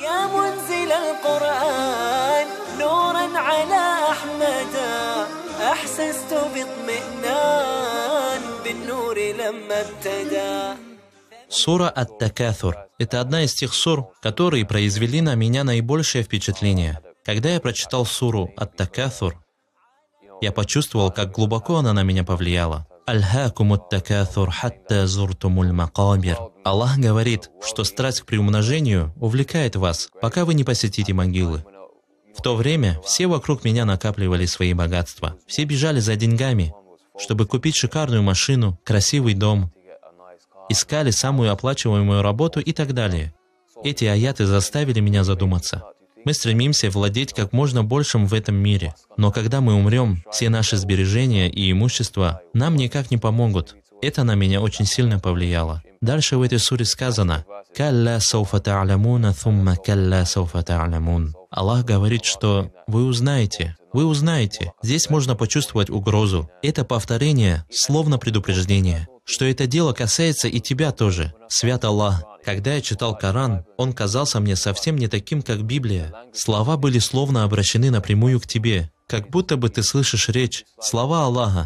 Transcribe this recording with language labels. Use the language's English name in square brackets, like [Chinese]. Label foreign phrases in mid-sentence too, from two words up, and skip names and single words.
[Russian] Сура Ат-Такафур – это одна из тех сур, которые произвели на меня наибольшее впечатление. Когда я прочитал суру Ат-Такафур, я почувствовал, как глубоко она на меня повлияла. [Arabic] «ألهاكم التكاثر حتى زرتم المقابر». [Russian] Аллах говорит, что страсть к приумножению увлекает вас, пока вы не посетите могилы. В то время все вокруг меня накапливали свои богатства. Все бежали за деньгами, чтобы купить шикарную машину, красивый дом, искали самую оплачиваемую работу и так далее. Эти аяты заставили меня задуматься. Мы стремимся владеть как можно большим в этом мире, но когда мы умрем, все наши сбережения и имущество нам никак не помогут. Это на меня очень сильно повлияло. Дальше в этой суре сказано: [Arabic] «كلا سوف تعلمون ثم كلا سوف تعلمون». [Russian] Аллах говорит, что вы узнаете. Здесь можно почувствовать угрозу. Это повторение, словно предупреждение, что это дело касается и тебя тоже. Свят Аллах. Когда я читал Коран, он казался мне совсем не таким, как Библия. Слова были словно обращены напрямую к тебе, как будто бы ты слышишь речь, слова Аллаха.